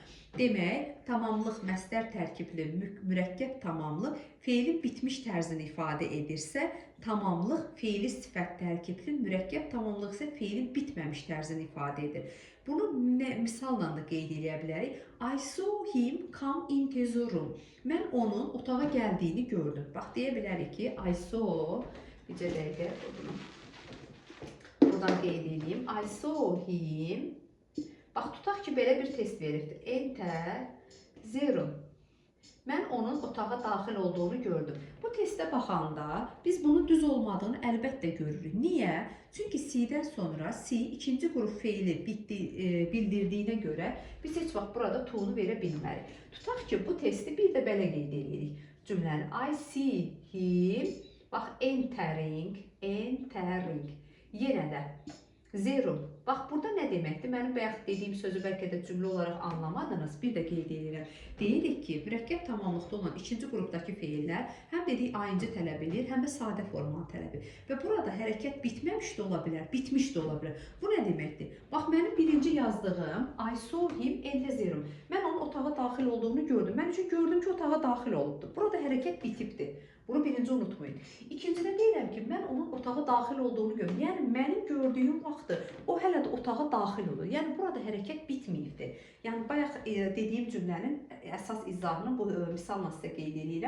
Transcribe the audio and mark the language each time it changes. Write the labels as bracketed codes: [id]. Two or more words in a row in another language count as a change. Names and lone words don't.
[az] Demək, tamamlıq məsdər tərkibli mürəkkəb tamamlı feilin bitmiş tərzini ifadə edirsə, tamamlıq feili sifət tərkibli mürəkkəb tamamlıq isə feilin bitməmiş tərzini ifadə edir. Bunu misalla da qeyd edə bilərik. [en] I saw him come into the room. [az] Mən onun otağa gəldiyini gördüm. Bax, deyə bilərik ki, [en] I saw, [az] bircə dəqiqə, buradan qeyd edeyim. [en] I saw him. [az] Bax, tutaq ki, belə bir test verirdi. [en] Enter, zero. [az] Mən onun otağa daxil olduğunu gördüm. Bu testə baxanda biz bunun düz olmadığını əlbəttə görürük. Niyə? Çünki C-dən sonra C ikinci qrup feili bildirdiyinə görə biz heç vaxt burada to-nu verə bilmərik. Tutaq ki, bu testi bir də belə qeyd edirik. Cümləni [en] I see him, [az] bax, entering, yenə də zero. Bax, burada nə deməkdir? Mənim bayaq dediyim sözü bəlkə də cümlə olaraq anlamadınız. Bir də qeyd edirəm. Deyirik ki, mürəkkəb tamamlıqda olan ikinci qrupdakı feillər həm dedik ing tələb edir, həm də sadə formanı tələb edir. Və burada hərəkət bitməmiş də ola bilər, bitmiş də ola bilər. Bu nə deməkdir? Bax, mənim birinci yazdığım [en] I saw him enter zero. [az] Mən onun otağa daxil olduğunu gördüm. Mən üçün gördüm ki, otağa daxil olubdur. Burada hərəkət bitibdir. Bunu birinci unutmayın. İkincidə deyirəm ki, mən onun otağa daxil olduğunu görürüm. Yəni, mənim gördüyüm vaxtı o hələ də otağa daxil olur. Yəni, burada hərəkət bitməyibdir. Yəni, bayaq dediyim cümlənin əsas izahını bu misalla sizə qeyd edirəm.